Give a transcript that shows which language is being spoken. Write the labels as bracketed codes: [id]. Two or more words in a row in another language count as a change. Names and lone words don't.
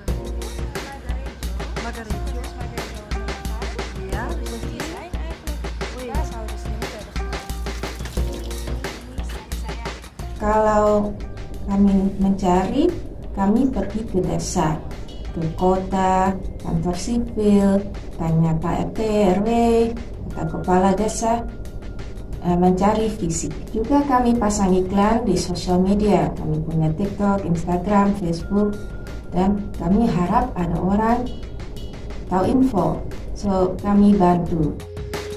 [nl] Margaritje. Ja, die moet hier zijn eigenlijk. Oei. Daar zouden ze niet hebben gedaan. [id] Kalau kami mencari, kami pergi ke desa, ke kota, kantor sipil, tanya Pak RT, RW, atau kepala desa, mencari fisik. Juga kami pasang iklan di sosial media, kami punya TikTok, Instagram, Facebook, dan kami harap ada orang tahu info, so kami bantu.